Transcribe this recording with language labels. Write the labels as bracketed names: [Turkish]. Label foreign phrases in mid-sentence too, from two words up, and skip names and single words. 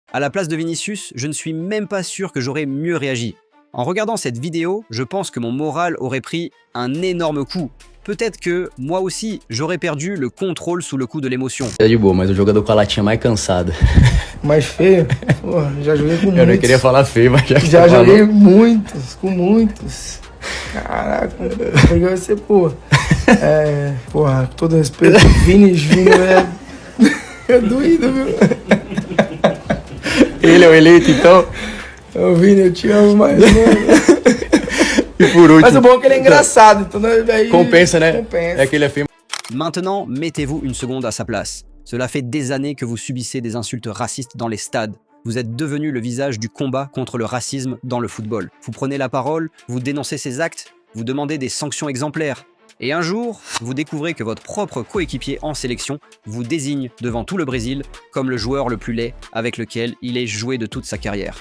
[French] À la place de Vinicius, je ne suis même pas sûr que j'aurais mieux réagi. En regardant cette vidéo, je pense que mon moral aurait pris un énorme coup. Peut-être que, moi aussi, j'aurais perdu le contrôle sous le coup de l'émotion. [Portuguese] É de boa, mas o jogador com a latinha mais cansada. Mais feio? Pô, já joguei com muitos. Eu não queria falar feio, mas já joguei muitos, com muitos. Caraca, porque você, pô. Porra, com todo respeito, Vini é doído, viu? Ele é o eleito, então. Ô Vini, eu te amo, mas mano. E por último. Mas o bom é que ele é engraçado, então daí. Compensa, né? Compensa. É que ele é feio. [French] Maintenant, mettez-vous une seconde à sa place. Cela fait des années que vous subissez des insultes racistes dans les stades. Vous êtes devenu le visage du combat contre le racisme dans le football. Vous prenez la parole, vous dénoncez ces actes, vous demandez des sanctions exemplaires. Et un jour, vous découvrez que votre propre coéquipier en sélection vous désigne devant tout le Brésil comme le joueur le plus laid avec lequel il ait joué de toute sa carrière.